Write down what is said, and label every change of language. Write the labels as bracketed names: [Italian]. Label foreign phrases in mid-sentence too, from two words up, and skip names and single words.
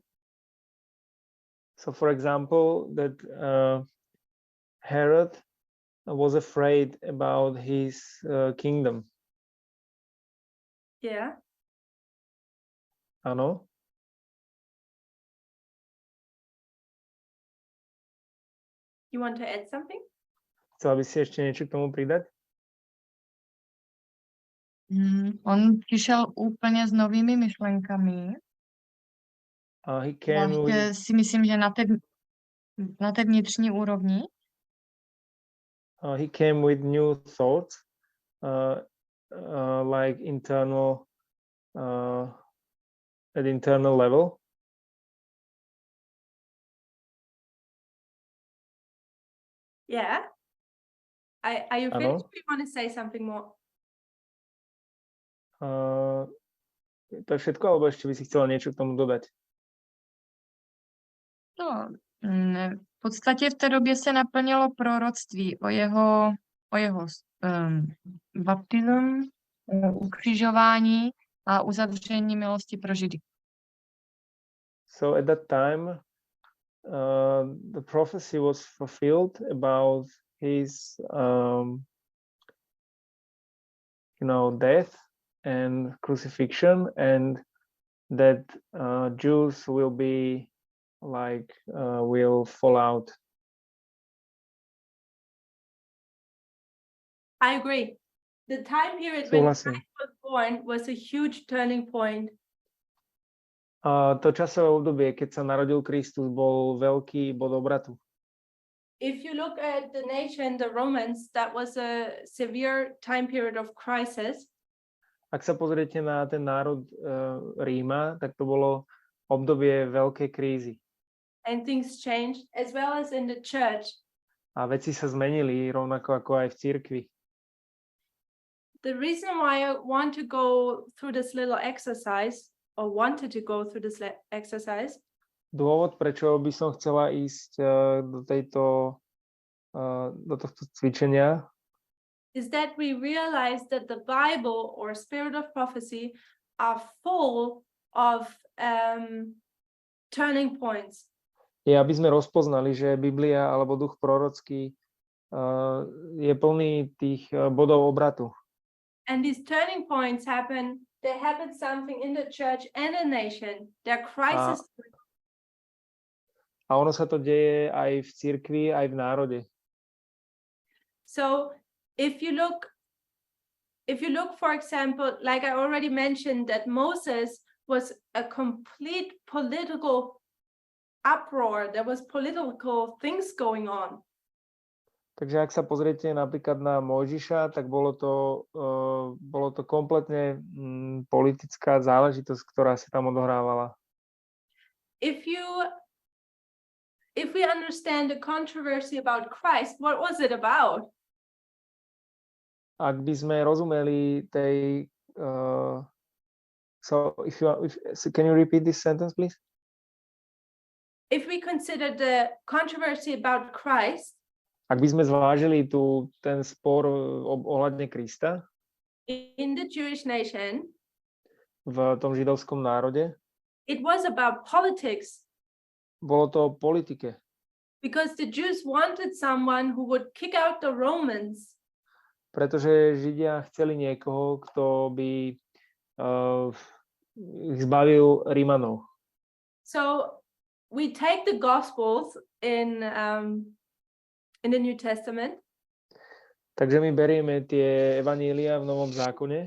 [English] So for example, that Herod was afraid about his kingdom. Yeah. [Slovak] Áno. [English] You want to add something? [Slovak] Chcela by si ešte niečo k tomu pridať? [Czech] On přišel úplně s novými myšlenkami. [English] He came [Czech] Zvláště [English] with, [Czech] si myslím, že na té vnitřní úrovni. [English] he came with new thoughts, like internal at internal level. Yeah. Are you [Slovak] Áno. [English] finished? Or you want to say something more? [Slovak] To je všetko, alebo ešte by si chcela niečo k tomu dodať? [Czech] No, v podstatě v té době se naplnilo proroctví o jeho baptism, ukřižování a uzavření milosti pro Židy. [English] So at that time, the prophecy was fulfilled about his, death and crucifixion, and that Jews will be will fall out. I agree. The time period when [Slovak] Súhlasím. [English] Christ was born was a huge turning point. [Slovak] To časové obdobie, keď sa narodil Kristus, bol veľký bod obratu. [English] If you look at the nation, the Romans, that was a severe time period of crisis. [Slovak] Ak sa pozriete na ten národ Ríma, tak to bolo obdobie veľkej krízy. [English] And things changed, as well as in the church. [Slovak] A veci sa zmenili, rovnako ako aj v cirkvi. [English] The reason why I want to go through this little exercise, or wanted to go through this exercise, [Slovak] Dôvod, prečo by som chcela ísť do tohto cvičenia, [English] is that we realize that the Bible or spirit of prophecy are full of turning points. [Slovak] je, aby sme rozpoznali, že Biblia alebo duch prorocký je plný tých bodov obratu. [English] And these turning points they happen something in the church and a nation. They're crisis. [Slovak] A ono sa to deje aj v cirkvi, aj v národe. [English] So if you look, for example, like I already mentioned, that Moses was a complete political uproar. There was political things going on. [Slovak] Takže ak sa pozriete napríklad na Mojžiša, tak bolo to kompletne politická záležitosť, ktorá sa tam odohrávala. [English] If we understand the controversy about Christ, what was it about? [Slovak] Ak by sme rozumeli tej [English] can you repeat this sentence, please? If we consider the controversy about Christ, [Slovak] ak by sme zvážili ten spor ohľadne Krista [English] in the Jewish nation, [Slovak] v tom židovskom národe, [English] it was about politics. [Slovak] bolo to o politike. [English] Because the Jews wanted someone who would kick out the Romans. [Slovak] Pretože Židia chceli niekoho, kto by ich zbavil Rímanov. [English] So we take the Gospels in the New Testament. [Slovak] Takže my berieme tie evanília v Novom zákone.